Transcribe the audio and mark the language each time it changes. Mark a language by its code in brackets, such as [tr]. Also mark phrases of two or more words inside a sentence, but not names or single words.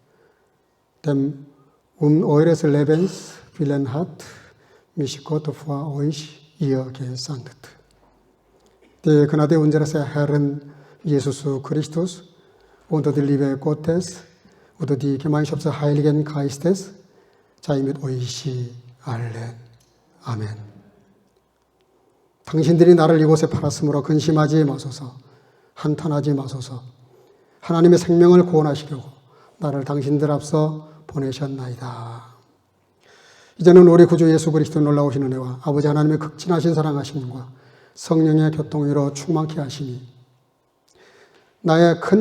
[de] Denn um eures Lebens willen hat mich Gott vor euch ihr gesandt. Die Gnade unseres Herrn Jesus Christus und die Liebe Gottes und die Gemeinschaft des Heiligen Geistes sei mit euch allen. [ko] 아멘. 당신들이 나를 이곳에 팔았으므로 근심하지 마소서, 한탄하지 마소서. 하나님의 생명을 구원하시려고 나를 당신들 앞서 보내셨나이다. 이제는 우리 구주 예수 그리스도 놀라우신 은혜와 아버지 하나님의 극진하신 사랑하심과 성령의 교통위로 충만케 하시니 나의 큰